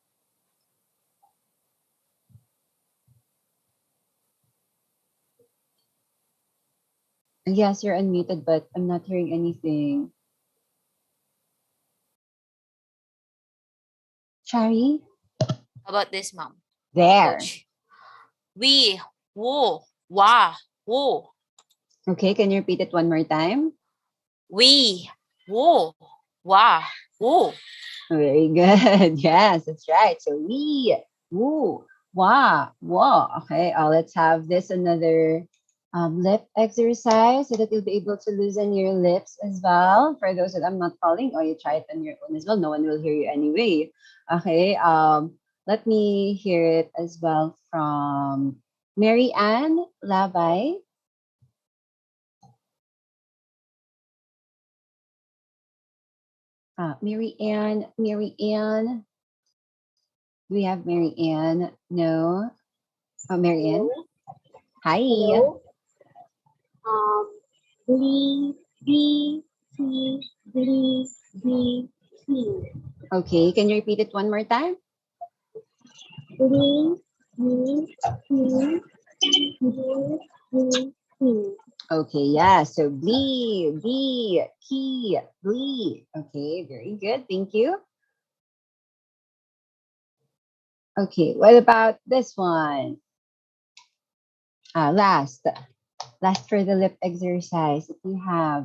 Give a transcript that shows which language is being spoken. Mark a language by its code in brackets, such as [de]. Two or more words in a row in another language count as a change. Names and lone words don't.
[en] Yes, you're unmuted, but I'm not hearing anything. Chari? How about this, mom? There. Coach. We, wo, wa, wo. Okay, can you repeat it one more time? We, wo, wa, wo. Very good. Yes, that's right. So we, woo, Wa. Okay, let's have this another lip exercise so that you'll be able to loosen your lips as well. For those that I'm not calling, or you try it on your own as well. No one will hear you anyway. Okay, let me hear it as well from Mary Ann Labay. Mary Ann. Do we have Mary Ann? No. Oh, Mary Ann. Hi. Hello. Blee, bee, bee, blee, bee, bee. Okay, can you repeat it one more time? Blee, bee, bee, bee, bee, bee. Okay, yeah. So blee, bee, key, blee. Okay, very good. Thank you. Okay, what about this one? Last for the lip exercise that you have.